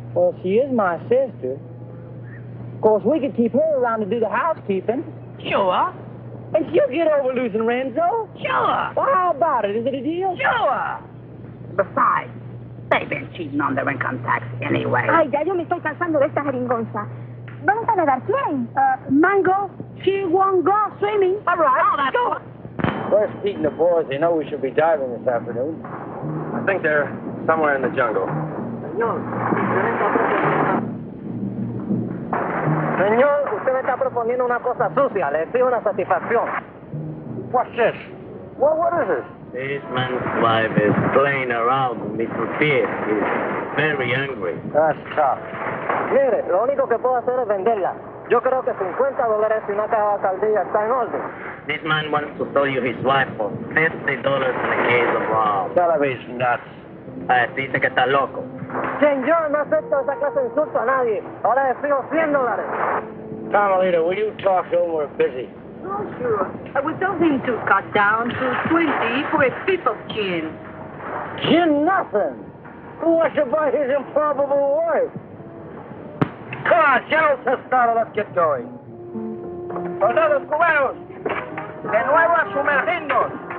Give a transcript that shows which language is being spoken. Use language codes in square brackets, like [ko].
[en] Well, she is my sister. Of course, we could keep her around to do the housekeeping. Sure. And she'll get over losing Renzo. Sure. Well, how about it? Is it a deal? Sure. Besides, they've been cheating on their income tax anyway. [es] Ay, ya yo me estoy cansando de esta jeringonza. ¿Vamos a nadar quién? [en] Mango, she won't go swimming. All right. Oh, that's go. Where's Pete and the boys? They know we should be diving this afternoon. I think they're somewhere in the jungle. [es] Señor, usted me está proponiendo una cosa sucia. Le exijo una satisfacción. [en] What's this? Well, what is this? This man's wife is playing around with Mr. Pierce. He's very angry. That's tough. [es] Mire, lo único que puedo hacer es venderla. Yo creo que $50 y una caja de caldilla está en orden. [en] This man wants to sell you his wife for $50 in a case of rum. Television nuts. [es] Dice que está loco. Señor, no acepto esa clase de insulto a nadie. Ahora le exijo $100. [en] Carmelita, will you talk to him? We're busy. Oh, sure. I was hoping to cut down to 20 for a fifth of gin. Gin nothing. Who wants to buy his improbable wife? Come on, General Tostado, let's get going. [es] Soldados cubanos, de nuevo a sumergirnos.